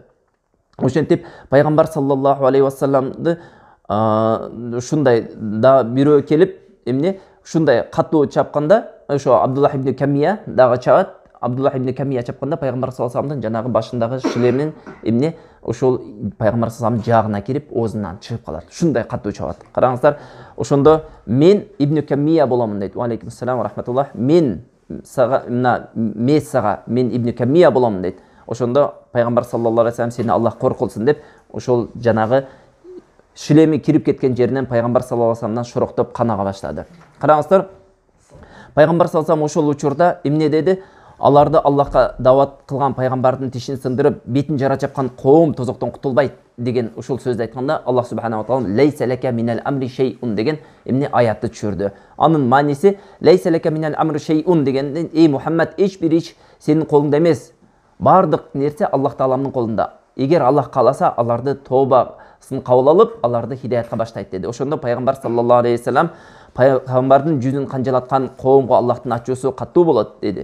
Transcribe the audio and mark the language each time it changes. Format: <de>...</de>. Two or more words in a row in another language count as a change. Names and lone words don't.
<ky>Ошентип Пайгамбар</ky> <ar>صلى الله عليه وسلم</ar> <ky>ушундай да бирөө келип ушундай каттуу чапканда, ошо Абдуллах ибн Камия дагы чабат. Абдуллах ибн Камия чапканда Пайгамбар</ky> <ar>صلى الله عليه وسلم</ar> <ky>жанагы башындагы шлемин ошол Пайгамбар</ky> <ar>صلى الله عليه وسلم</ar> <ky>жаагына кирип оозунан чыгып калат. Ушундай каттуу чабат. Караңыздар, ошондо мен ибн Камия боломун дейт.</ky> <ar>وعليكم السلام ورحمة الله.</ar> <ky>Мен ибн Камия боломун дейт. Ошондо Пайгамбар</ky> <ar>صلى الله عليه وسلم</ar> <ky>сени Аллах коркулсун деп ошол жанагы шлеми кирип кеткен жеринен Пайгамбар</ky> <ar>صلى الله عليه وسلم</ar> <ky>шороктоп канага баштады. Караңыздар, Пайгамбар</ky> <ar>صلى الله عليه وسلم</ar> <ky>ошол учурда эмне деди? Аларды Аллахка дават кылган пайгамбардын тишин сындырып, бетин жара чапкан коом тозоктон кутулбайт деген ушул сөздү айтканда, Аллах субханала таала</ky> <ar>ليس لك من الأمر شيء</ar> <ky>деген аятты түшүрдү. Анын мааниси</ky> <ar>ليس لك من الأمر شيء</ar> <ky>дегенден, эй Мухаммад, эч бир иш сенин колуңда эмес. Бардык нерсе Аллах тааламдын колунда. Эгер Аллах кааласа, аларды тобасын кабыл алып, аларды хидаятка баштайт деди. Ошондо Пайгамбар</ky> <ar>صلى الله عليه وسلم</ar> <ky>пайгамбардын жүзүн канжалаткан коомго Аллахтын ачуусу каттуу болот деди.</ky>